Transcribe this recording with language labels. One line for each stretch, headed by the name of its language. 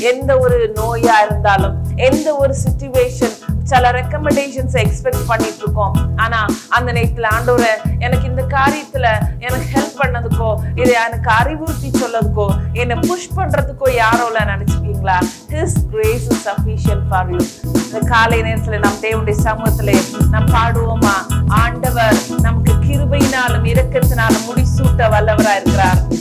Tamil: எந்த ஒரு நோயா இருந்தாலும், எந்த ஒரு சிச்சுவேஷன், சில ரெக்கமெண்டேஷன்ஸ் எக்ஸ்பெக்ட் பண்ணிட்டு இருக்கோம். ஆனா அந்த நேரத்துல ஆண்டவரே எனக்கு இந்த காரியத்துல எனக்கு ஹெல்ப் பண்ணதுக்கோ, இதை எனக்கு அறிவுறுத்தி சொல்லதுக்கோ, என்னை புஷ் பண்றதுக்கோ யாரோ இல்ல நினைச்சுக்கீங்களா?
English: His grace is sufficient for you.
Tamil: இந்த காலை நேரத்துல நம் தேவனுடைய சமூகத்துல நாம் பாடுவோமா? ஆண்டவர் நமக்கு கிருபையினாலும் இரக்கத்தினாலும் முடிசூட்ட வல்லவரா இருக்கிறார்.